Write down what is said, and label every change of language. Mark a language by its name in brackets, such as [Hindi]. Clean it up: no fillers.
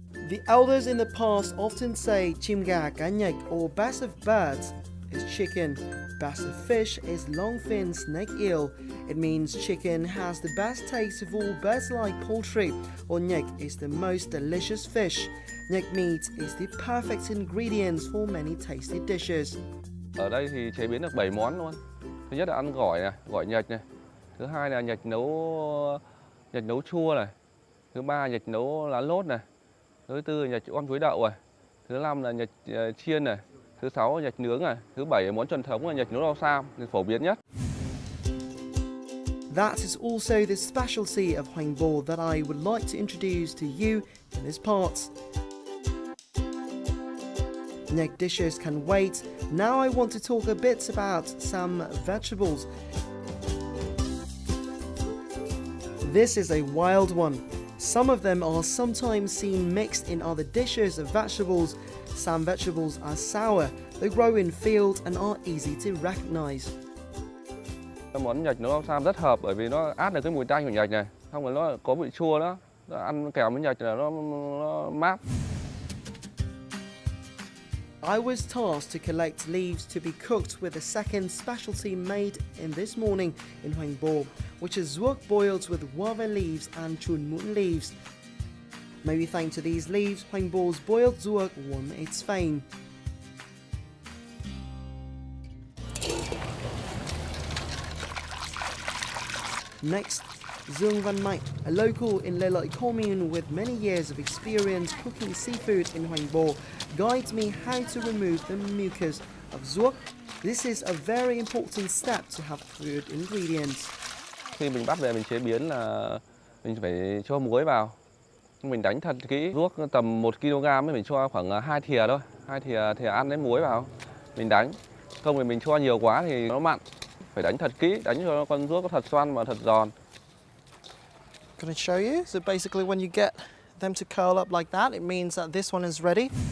[English] The elders in the past often say [Vietnamese] chim gà cá nhạch, [English] or best of birds is chicken, best of fish is longfin snake eel. It means chicken has the best taste of all birds-like poultry, or nhạch is the most delicious fish. Nhạch meat is the perfect ingredients for many tasty dishes. [Vietnamese] Ở đây thì chế biến được 7 món luôn. Thứ nhất là ăn gỏi này, gỏi nhạch này. Thứ hai là nhạch nấu chua này. Thứ ba nhạch nấu lá lốt này. Thứ tư là nhạch om chuối đậu này. Thứ năm là nhạch chiên này. Thứ sáu là nhạch nướng này. Thứ bảy là món truyền thống là nhạch nấu rau sam, phổ biến nhất. [English] That is also the specialty of Hoành Bồ that I would like to introduce to you in this part. Nhạch dishes can wait. Now I want to talk a bit about some vegetables. This is a wild one. Some of them are sometimes seen mixed in other dishes of vegetables. Some vegetables are sour. They grow in fields and are easy to recognize. [Vietnamese] Món nhạch nấu rau sam rất hợp bởi vì nó át được cái mùi tanh của nhạch này, không phải nó có vị chua đó. Nó ăn kèm với nhạch là nó mát. [English] I was tasked to collect leaves to be cooked with the second specialty made in this morning in Hoành Bồ, which is zuok boiled with guava leaves and chun muon leaves. Maybe thanks to these leaves, Hoành Bo's boiled ruốc won its fame. Next, Dương Văn Mạnh, a local in Lê Lợi commune with many years of experience cooking seafood in Hoành Bồ, guides me how to remove the mucus of ruốc. This is a very important step to have food ingredients. [Vietnamese] Khi mình bắt về mình chế biến là mình phải cho muối vào. Mình đánh thật kỹ, ruốc tầm 1 kg ấy mình cho khoảng 2 thìa thôi, 2 thìa ăn đến muối vào. Mình đánh, không thì mình cho nhiều quá thì nó mặn. Phải đánh thật kỹ, đánh cho con ruốc có thật xoăn và thật giòn. [English] Gonna show you. So basically when you get them to curl up like that, it means that this one is ready.